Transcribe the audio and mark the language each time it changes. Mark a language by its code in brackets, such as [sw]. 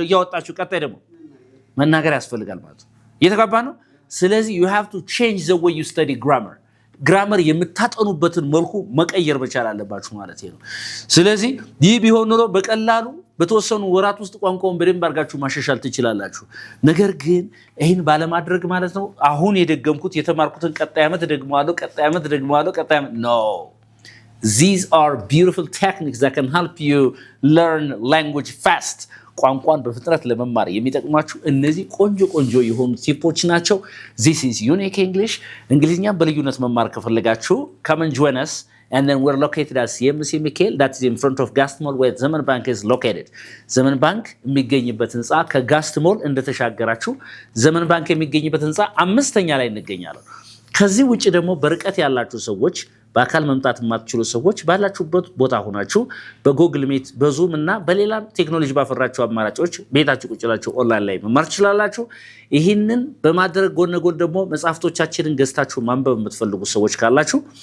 [am] እያወጣችሁ ቀጣይ ደግሞ መናገር ያስፈልጋል ማለት ነው። እየተጋባ ነው። ስለዚህ [en] you have to change the way you study grammar [am] የምታጠኑበትን መልኩ መቀየር መቻል አለባችሁ ማለት ነው። ስለዚህ ይህ ቢሆን ኖሮ በቀላሉ በተወሰኑ ወራት ውስጥ ቋንቋውን በደንብ አድርጋችሁ ማሻሻል ትችላላችሁ። ነገር ግን ይህን ባለማድረግ ማለት ነው አሁን የደገምኩት የተማርኩትን ቀጣይ ዓመት ደግመዋለሁ no. [en] These are beautiful techniques that can help you learn language fast. [am] ቋንቋን በፍጥነት ለመማር የሚጠቅማችሁ እነዚህ ቆንጆ የሆኑ ቲፖች ናቸው። [en] This is Unique English። [am] እንግሊዝኛን በልዩነት መማር ከፈለጋችሁ [en] come and join us. And then we're located at CMC Michael, that is in front of Gast Mall where Zaman Bank is located. [am] Zaman Bank የሚገኝበት ህንጻ ከጋስት ሞል እንደተሻገራችሁ ዘመን ባንክ የሚገኝበት ህንጻ አምስተኛ ላይ እንገኛለን። ከዚህ ውጪ ደግሞ በርቀት ያላችሁ ሰዎች በአካል መምጣት የማትችሉ ሰዎች ባላችሁበት ቦታ ሆናችሁ በጉግል ሚት በዙም እና በሌላ ቴክኖሎጂ ባፈራችሁ አማራጮች ቤታችሁ ቁጭ ብላችሁ ኦንላይን ላይ መማር ትችላላችሁ። ይህንን በማድረግ ጎን ለጎን ደግሞ መጽሐፍቶቻችንን ገዝታችሁ ማንበብ የምትፈልጉ ሰዎች ካላችሁ